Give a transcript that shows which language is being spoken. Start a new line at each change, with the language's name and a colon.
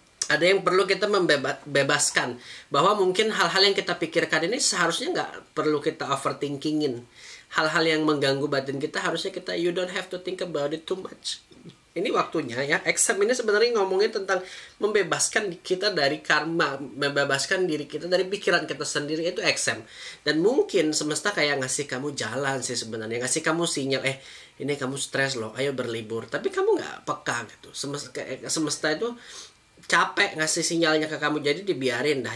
Indonesian: Ada yang perlu kita membebaskan, bahwa mungkin hal-hal yang kita pikirkan ini seharusnya nggak perlu kita overthinkingin. Hal-hal yang mengganggu batin kita harusnya kita,
English: you don't have to think about it too much.
Indonesian: Ini waktunya ya. Exam ini sebenarnya ngomongin tentang membebaskan kita dari karma, membebaskan diri kita dari pikiran kita sendiri, itu exam. Dan mungkin semesta kayak ngasih kamu jalan sih sebenarnya, ngasih kamu sinyal, ini kamu stres loh, ayo berlibur. Tapi kamu nggak peka gitu. Semesta itu capek ngasih sinyalnya ke kamu, jadi dibiarin dah.